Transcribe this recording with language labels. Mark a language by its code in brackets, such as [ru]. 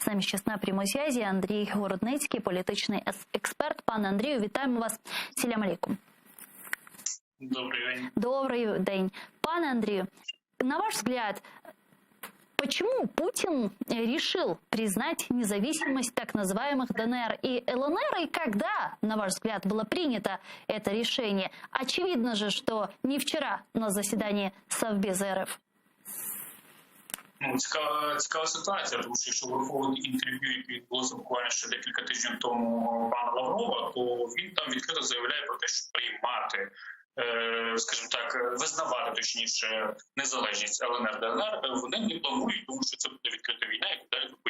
[uk] нами сейчас на прямой связи Андрій Городницький, політичний експерт. Пане Андрію, вітаємо вас. [ar] Селям алейкум. [ru] Добрый день. Добрый день. Пане Андрію, на ваш взгляд, почему Путин решил признать независимость так называемых ДНР и ЛНР, и когда, на ваш взгляд, было принято это решение? Очевидно же, что не вчера на заседании Совбеза РФ. [uk] Ну, цікава ситуація, тому що якщо враховувати інтерв'ю, яке відбулося буквально ще декілька тижнів тому пана Лаврова, то він там відкрито заявляє про те, що приймати, скажімо так, визнавати, точніше, незалежність ЛНР, ДНР, вони не планують, тому що це буде відкрита війна і так далі.